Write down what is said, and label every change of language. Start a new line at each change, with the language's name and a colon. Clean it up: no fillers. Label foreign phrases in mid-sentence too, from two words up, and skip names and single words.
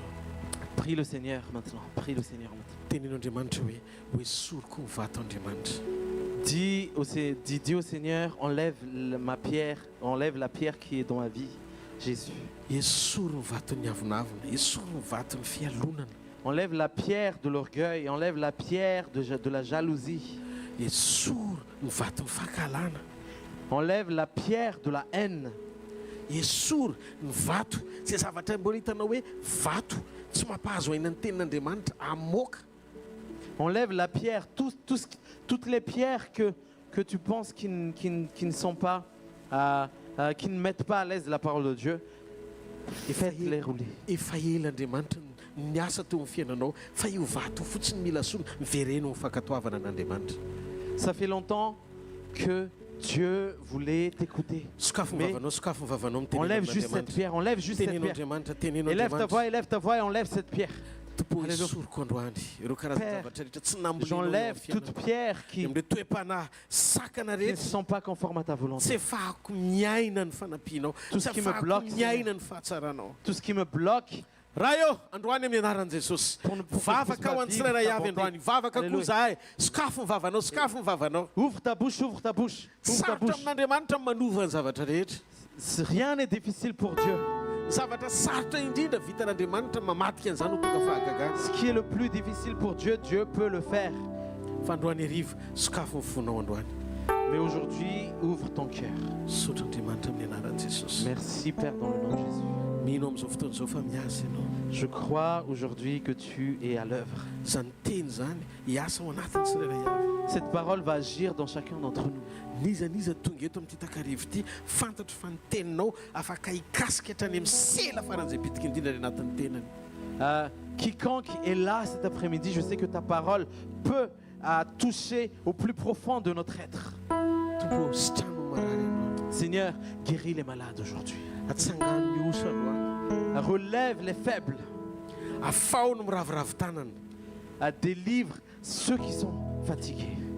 French: Prie le Seigneur maintenant. Prie le Seigneur maintenant.
Malagasy: Tenenao Andriamanitra hoe esoriko ny vato Andriamanitra.
French: Dis au Seigneur, enlève ma pierre, enlève la pierre qui est dans ma vie, Jésus.
Malagasy: Esory ny vaton'ny avonavona, esory ny vaton'ny fialonana.
French: Enlève la pierre de l'orgueil, enlève la pierre de la jalousie.
Malagasy: Esory ny vaton'ny fahakalana.
French: Enlève la pierre de la haine.
Malagasy: Esory ny vato, tsy zavatra mbola hitanao hoe vato tsy mampahazo aina ny tenin'Andriamanitra amoaka.
French: Enlève la pierre, toutes les pierres que tu penses qui ne sont pas, qui ne mettent pas à l'aise la parole de Dieu, et faites-les rouler.
Malagasy: Efa ela Andriamanitra ny asa teo amin'ny fiainanao fa io vato fotsiny mila sono miverenao ny fankatoavana an'Andriamanitra.
French: Ça fait longtemps que Dieu voulait t'écouter. Mais enlève juste cette pierre, enlève juste cette pierre. Élève ta voix et enlève cette pierre. Père, j'enlève toute pierre qui ne sont pas conformes à ta volonté. Tout ce qui me bloque, tout ce qui me bloque.
Malagasy: Raha eo androany amin'ny anaran'i Jesosy vavaka ho an'ny tsirairay avy androany vavaka koa zahay sokafo ny vavanao sokafo ny vavanao.
French: Ouvre ta bouche, ouvre ta bouche, ouvre ta bouche.
Malagasy: Amin'Andriamanitra manova ny zavatra rehetra.
French: Rien n'est difficile pour Dieu.
Malagasy: Zavatra sarotra indrindra vitan'Andriamanitra mamatika an'izany ho tonga fahagagana.
French: Ce qui est le plus difficile pour Dieu, Dieu peut le faire.
Malagasy: Fa androany hariva sokafo ny fonao androany.
French: Mais aujourd'hui, ouvre ton cœur.
Malagasy: Sotro Andriamanitra amin'ny anaran'i Jesosy.
French: Merci Père dans le nom de Jésus.
Malagasy: Mino amin'izao fotoana izao fa miasa ianao.
French: Je crois aujourd'hui que tu es à l'œuvre.
Malagasy: Zany teny zany hiasa ao anatin'ny tsirairay avy.
French: Cette parole va agir dans chacun d'entre nous.
Malagasy: Niza tonga eto amin'ity takarivo ity fantatro fa ny teninao afaka hikasika hatrany amin'ny sela faran'izay bitika indrindra ny anatin'ny tenany.
French: Quiconque est là cet après-midi, je sais que ta parole peut toucher au plus profond de notre être. Seigneur, guéris les malades aujourd'hui. Relève les faibles. Délivre ceux qui sont fatigués.